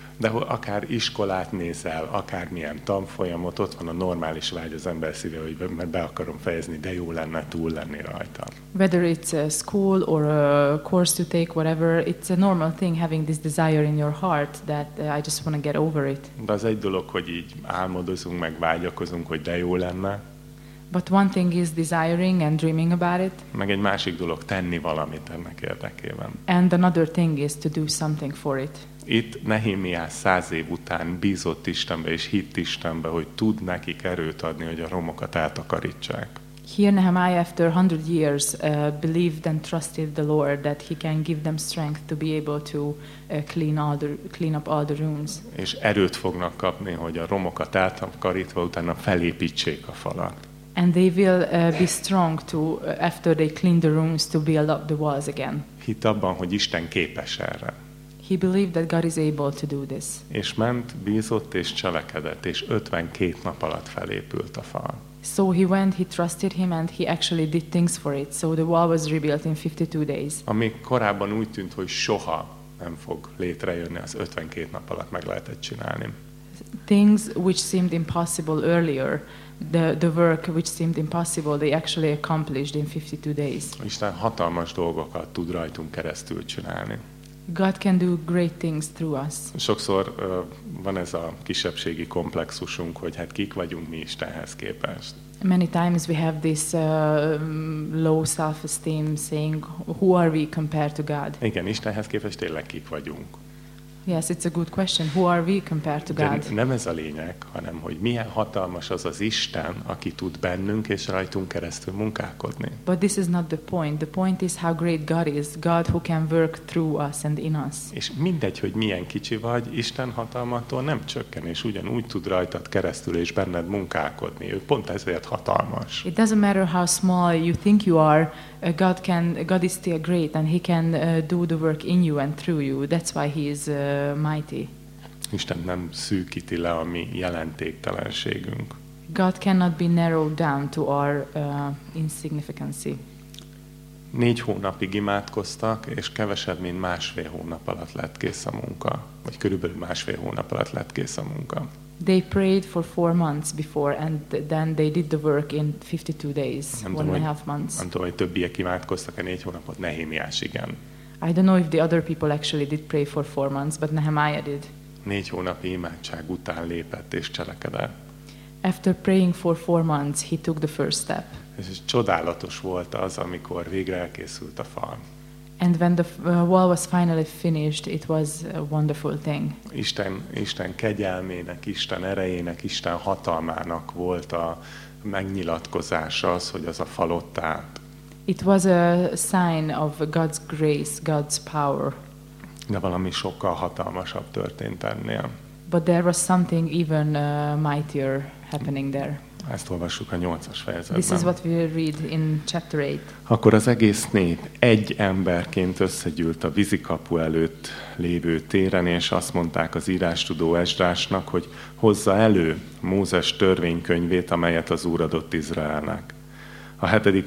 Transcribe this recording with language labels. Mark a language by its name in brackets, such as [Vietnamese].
[Hungarian] De akár iskolát nézel, akármilyen tanfolyamot, ott van a normális vágy az ember szíve, hogy be akarom fejezni, de jó lenne túl lenni rajta. [English] Whether it's a school or a course to take, whatever, it's a normal thing having this desire in your heart that I just want to get over it. [Hungarian] De az egy dolog, hogy így álmodozunk, meg vágyakozunk, hogy de jó lenne. [English] But one thing is desiring and dreaming about it. [Hungarian] Meg egy másik dolog tenni valamit ennek érdekében. [English] And another thing is to do something for it. [Hungarian] Itt Nehémiás 100 év után bízott Istenbe és hitt Istenbe, hogy tud nekik erőt adni, hogy a romokat eltakarítsák. [English] Here Nehemiah after 100 years believed and trusted the Lord that he can give them strength to be able to clean up all the ruins. [Hungarian] És erőt fognak kapni, hogy a romokat eltakarítva utána felépítsék a falat. [English] And they will be strong to after they clean the rooms to build up the walls again. [Hungarian] Hitt abban, hogy Isten képes erre. [English] He believed that God is able to do this. [Hungarian] És ment, bízott és cselekedett, és 52 nap alatt felépült a fal. [English] So he went, he trusted him and he actually did things for it. So the wall was rebuilt in 52 days. [Hungarian] Ami korábban úgy tűnt, hogy soha nem fog létrejönni, az 52 nap alatt meg lehetett csinálni. [English] Things which seemed impossible earlier, the work which seemed impossible, they actually accomplished in 52 days. [Hungarian] Isten hatalmas dolgokat tud rajtunk keresztül csinálni. [English] God can do great things through us. [Hungarian] Sokszor van ez a kisebbségi komplexusunk, hogy hát kik vagyunk mi Istenhez képest. [English] Many times we have this low self-esteem saying, who are we compared to God? [Hungarian] Igen, Istenhez képest tényleg kik vagyunk. [English] Yes, it's a good question. Who are we compared to God? [Hungarian] De nem ez a lényeg, hanem hogy milyen hatalmas az az Isten, aki tud bennünk és rajtunk keresztül munkálkodni. [English] But this is not the point. The point is how great God is, God who can work through us and in us. [Hungarian] És mindegy, hogy milyen kicsi vagy, Isten hatalmától nem csökken, és ugyanúgy tud rajtad keresztül és benned munkálkodni. Ő pont ezért hatalmas. [English] It doesn't matter how small you think you are, God can, God is still great and he can do the work in you and through you. That's why he is mighty. [Hungarian] Isten nem szűkíti le a mi jelentéktelenségünk. [English] God cannot be narrowed down to our insignificancy. [Hungarian] 4 hónapig imádkoztak, és kevesebb, mint másfél hónap alatt lett kész a munka. Vagy körülbelül másfél hónap alatt lett kész a munka. [English] They prayed for 4 months before, and then they did the work in 52 days, one and a half months. [Hungarian] Nem tudom, hogy többiek imádkoztak a 4 hónapot, Nehémiás igen. [English] I don't know if the other people actually did pray for 4 months, but Nehemiah did. [Hungarian] 4 hónapi imádság után lépett és cselekedett. [English] After praying for 4 months, he took the first step. [Hungarian] És csodálatos volt az, amikor végre elkészült a fal. [English] And when the wall was finally finished, it was a wonderful thing. [Hungarian] Isten kegyelmének, Isten erejének, Isten hatalmának volt a megnyilatkozása az, hogy az a fal ott állt. [English] It was a sign of God's grace, God's power. [Hungarian] De valami sokkal hatalmasabb történt ennél. [English] But there was something even mightier happening there. [Hungarian] Ezt olvassuk a 8-as fejezetben. [English] This is what we read in chapter 8. [Hungarian] Akkor az egész nép egy emberként összegyűlt a vízikapu előtt lévő téren, és azt mondták az írástudó Esdrásnak, hogy hozza elő Mózes törvénykönyvét, amelyet az Úr adott Izraelnek. A 7.